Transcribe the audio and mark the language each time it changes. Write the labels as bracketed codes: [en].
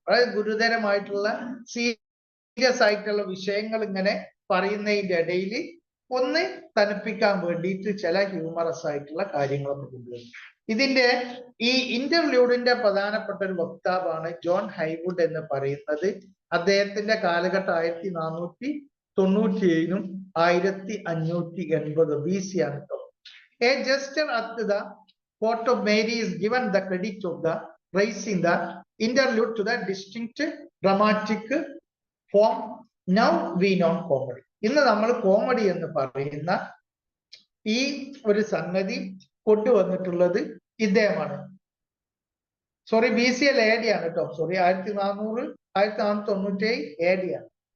[ml] അതായത് ഗുരുതരമായിട്ടുള്ള സീരിയസ് ആയിട്ടുള്ള വിഷയങ്ങൾ ഇങ്ങനെ പറയുന്നതിന്റെ ഇടയിൽ ഒന്ന് തണുപ്പിക്കാൻ വേണ്ടിയിട്ട് ചില ഹ്യൂമറസ് ആയിട്ടുള്ള കാര്യങ്ങളൊക്കെ കൊണ്ടുവരും. ഇതിന്റെ ഈ ഇന്റർലൂഡിന്റെ പ്രധാനപ്പെട്ട ഒരു വക്താവാണ് ജോൺ ഹൈവുഡ് എന്ന് പറയുന്നത്. അദ്ദേഹത്തിന്റെ കാലഘട്ടം 1497 1580 BC ആണ് കേട്ടോ. [en] A gesture at the court of Mary is given the credit of the raising the interlude to the distinct dramatic form now we know comedy. [ml] ഇന്ന് നമ്മൾ കോമഡി എന്ന് പറയുന്ന ഈ ഒരു സംഗതി കൊണ്ടുവന്നിട്ടുള്ളത് ഇദ്ദേഹമാണ്. സോറി, BC AD ആണ് കേട്ടോ. സോറി, 1497 AD ആണ്.